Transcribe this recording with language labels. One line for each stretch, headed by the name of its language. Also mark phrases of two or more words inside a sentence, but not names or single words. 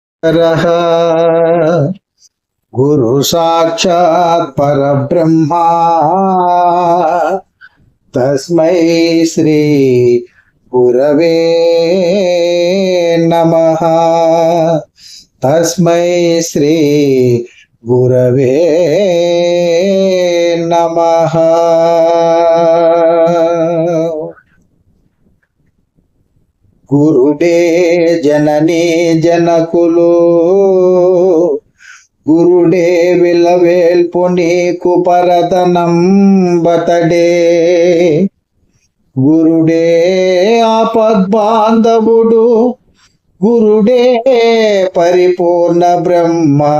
Sanskrit: रः गुरु साक्षात् परब्रह्मा तस्मै श्री गुरवे नमः। तस्मै श्री गुरवे नमः।
Telugu: గురుడే జననీ జనకులు గురుడే విలవేల్పు నీకు పరతనం బతడే గురుడే ఆపద్బాంధవుడు గురుడే పరిపూర్ణ బ్రహ్మ